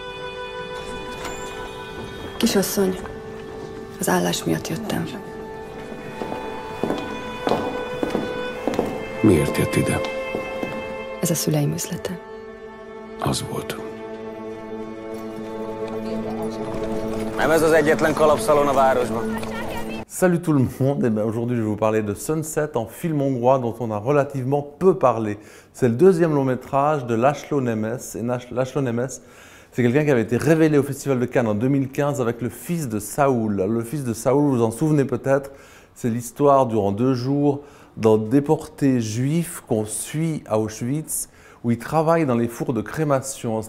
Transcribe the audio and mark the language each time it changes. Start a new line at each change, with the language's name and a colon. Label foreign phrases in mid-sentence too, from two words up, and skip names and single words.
Hungarian: Kisasszony, az állás miatt jöttem. Miért jött ide? Ez a szüleim üzlete. Az volt. Nem ez az egyetlen kalapszalon a városban.
French: Salut tout le monde, et aujourd'hui je vais vous parler de Sunset, un film hongrois dont on a relativement peu parlé. C'est le deuxième long métrage de László Nemes, et László Nemes, c'est quelqu'un qui avait été révélé au Festival de Cannes en 2015 avec Le Fils de Saoul. Le Fils de Saoul, vous vous en souvenez peut-être, c'est l'histoire durant 2 jours d'un déporté juif qu'on suit à Auschwitz, où il travaille dans les fours de crémation.